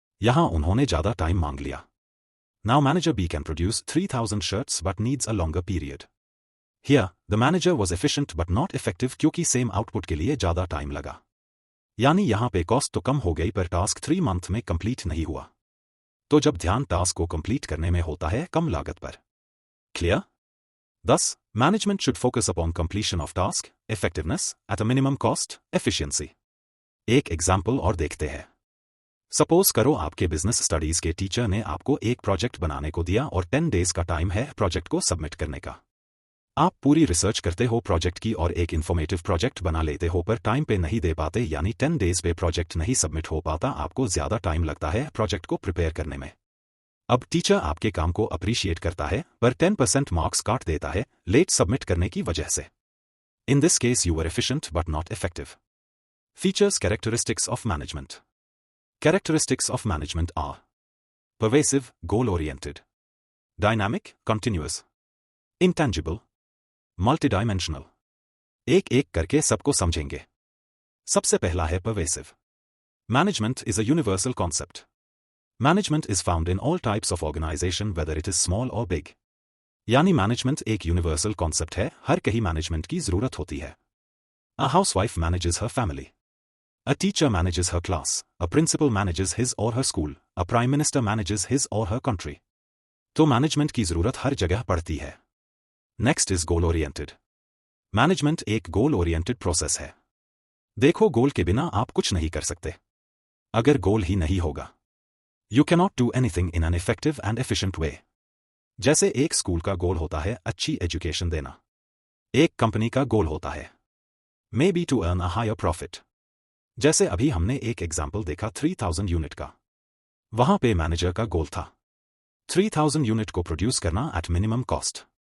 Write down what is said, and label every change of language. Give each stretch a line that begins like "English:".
Hindi: यहां उन्होंने ज्यादा टाइम मांग लिया।
English: Now manager B can produce 3000 shirts but needs a longer period. Here the manager was efficient but not effective
Hindi: क्योंकि same output के लिए ज्यादा टाइम लगा, यानी यहां पे कॉस्ट तो कम हो गई पर टास्क 3 मंथ में कंप्लीट नहीं हुआ। तो जब ध्यान टास्क को कंप्लीट करने में होता है कम लागत पर। Clear?
English: Thus, management should focus upon completion of task, effectiveness, at a minimum cost, efficiency।
Hindi: एक एग्जाम्पल और देखते हैं। सपोज करो आपके बिजनेस स्टडीज के टीचर ने आपको एक प्रोजेक्ट बनाने को दिया और 10 डेज का टाइम है प्रोजेक्ट को सबमिट करने का। आप पूरी रिसर्च करते हो प्रोजेक्ट की और एक इन्फॉर्मेटिव प्रोजेक्ट बना लेते हो पर टाइम पे नहीं दे पाते, यानी 10 डेज पे प्रोजेक्ट नहीं सबमिट हो पाता, आपको ज्यादा टाइम लगता है प्रोजेक्ट को प्रिपेयर करने में। अब टीचर आपके काम को अप्रिशिएट करता है पर 10% मार्क्स काट देता है लेट सबमिट करने की वजह से।
English: In this case you were efficient but not effective. Features, characteristics of management. Characteristics of management are pervasive, goal-oriented, dynamic, continuous, intangible, multidimensional.
Hindi: एक एक करके सबको समझेंगे। सबसे पहला है pervasive.
English: Management is a universal concept. Management is found in all types of organization whether it is small or big.
Hindi: यानी management एक यूनिवर्सल कॉन्सेप्ट है, हर कहीं मैनेजमेंट की जरूरत होती है।
English: A housewife manages her family. A teacher manages her class. A principal manages his or her school. A prime minister manages his or her country.
Hindi: तो management की जरूरत हर जगह पड़ती है।
English: Next is goal oriented.
Hindi: Management एक goal oriented process है। देखो, गोल के बिना आप कुछ नहीं कर सकते। अगर गोल ही नहीं होगा,
English: You cannot do anything in an effective and efficient way.
Hindi: जैसे एक स्कूल का गोल होता है अच्छी एजुकेशन देना, एक कंपनी का गोल होता है
English: Maybe to earn a higher profit.
Hindi: जैसे अभी हमने एक एग्जाम्पल देखा 3000 यूनिट का, वहां पे मैनेजर का गोल था 3000 यूनिट को प्रोड्यूस करना
English: At minimum cost.